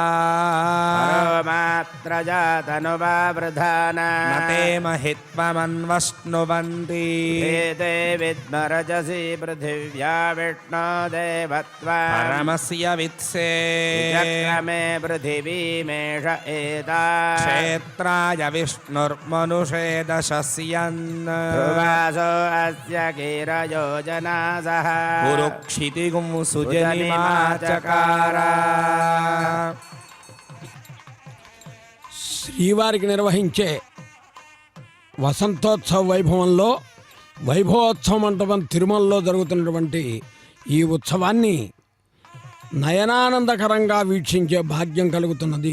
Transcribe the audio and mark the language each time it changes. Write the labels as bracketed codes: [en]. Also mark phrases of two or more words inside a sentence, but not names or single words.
[sa] मात्रजातनुवावृधाना न ते महित्वमन्वश्नुवन्ति ते विद्मरजसि पृथिव्या विष्णो देवत्वा परमस्य वित्से चक्रमे पृथिवीमेष एता क्षेत्राय विष्णुर्मनुषे दशस्यन् ध्रुवासो अस्य गिरयोजनासः पुरुक्षितिगुं सुजनिमाचकार। [te] శ్రీవారికి నిర్వహించే వసంతోత్సవ వైభవంలో వైభవోత్సవ మంటపం తిరుమలలో జరుగుతున్నటువంటి ఈ ఉత్సవాన్ని నయనానందకరంగా వీక్షించే భాగ్యం కలుగుతున్నది.